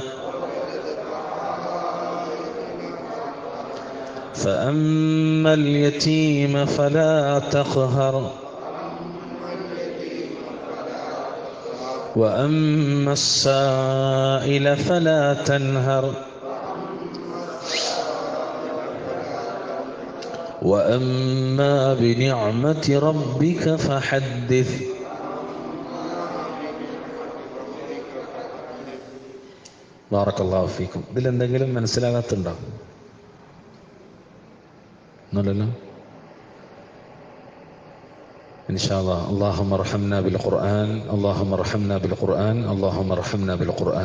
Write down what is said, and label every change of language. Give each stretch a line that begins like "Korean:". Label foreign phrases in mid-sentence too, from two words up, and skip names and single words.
Arabic: فأما اليتيم فلا تقهر وأما السائل فلا تنهر وأما بنعمة ربك فحدث. بارك الله فيكم.
Malayalam: ഇതിലെന്തെങ്കിലും മനസ്സിലാകാത്തുണ്ടോ? ഒന്നുമില്ലല്ലോ.
Arabic: إن شاء الله. اللهم ارحمنا بالقرآن، اللهم ارحمنا بالقرآن، اللهم ارحمنا بالقرآن.